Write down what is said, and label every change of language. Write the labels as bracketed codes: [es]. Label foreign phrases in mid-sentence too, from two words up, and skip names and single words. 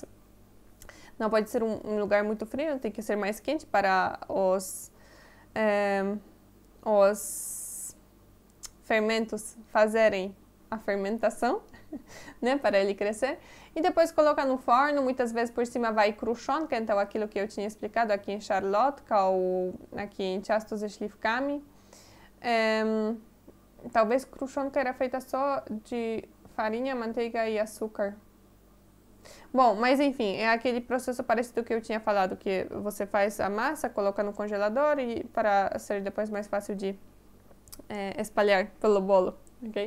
[pt] Não pode ser um lugar muito frio, tem que ser mais quente para os fermentos fazerem a fermentação, né, para ele crescer. E depois coloca no forno, muitas vezes por cima vai kruszonka, então aquilo que eu tinha explicado aqui em szarlotka ou aqui em [pl] ciasto ze śliwkami. [pt] Talvez kruszonka era feita só de farinha, manteiga e açúcar. Bom, mas enfim, é aquele processo parecido que eu tinha falado, que você faz a massa, coloca no congelador e para ser depois mais fácil de espalhar pelo bolo, ok?